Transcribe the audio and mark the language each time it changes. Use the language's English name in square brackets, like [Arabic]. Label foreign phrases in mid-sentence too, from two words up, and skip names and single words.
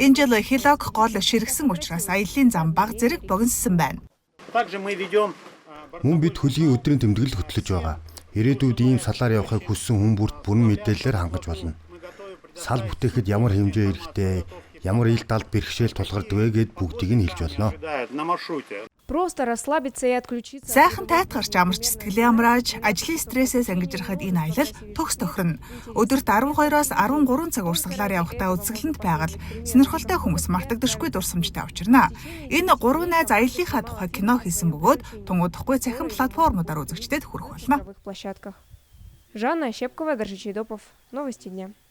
[Mongolian] Энэ жил Хилок гол ширгсэн учраас аяллаа зам баг зэрэг богиноссон байна. Мөн бид хөлийн өдрийн тэмдэглэл хөтлөж байгаа. Ирээдүйд ийм салаар явахыг хүссэн хүн бүрт бүрэн мэдээлэлээр хангаж болно. Сал бүтээхэд ямар хэмжээ эрэхтэй, ямар ил талд бэрхшээл тулгардаг вэ гэд бүгдийг нь хэлж болно. [Russian] Просто расслабиться и отключиться. [Mongolian] Сайхан тайтгарч амарч сэтгэлээ амрааж, ажлын стрессээс ангижрахад энэ аялал төгс тохирно. Өдөрт 12-оос 13 цаг урсгалаар явахдаа үзэсгэлэнт байгаль сонирхолтой хүмүүс мартагдашгүй дурсамжтай учрна. Энэ 3 найз аяллынхаа тухай кино хийсэн бөгөөд тунгуудахгүй цахим платформудаар үзэгчдэд хүрэх болно. [Russian] Жанна Щепкова, Горжий Чайдопов. Новости дня.